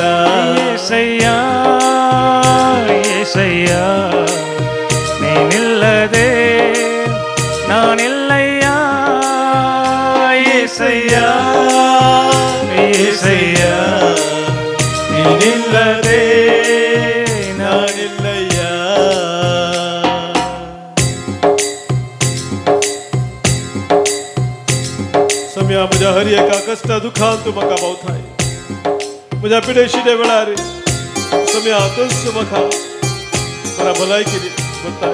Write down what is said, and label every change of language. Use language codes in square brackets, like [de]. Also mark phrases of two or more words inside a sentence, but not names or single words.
[kn] ಏಸಯ್ಯ ಏಸಯ್ಯ, ನೀನಿಲ್ಲದೆ ನಾನಿಲ್ಲಯ್ಯ ಏಸಯ್ಯ ಏಸಯ್ಯ, ನೀನಿಲ್ಲದೆ ನಾನಿಲ್ಲಯ್ಯ. [kok] सम्या म्हज्या हर एका कश्टा दुखांत तूं म्हाका भोंवताय. म्हज्या पिडेशिदे वेळार सम्या तूंच म्हाका बरा भलायकी करताय.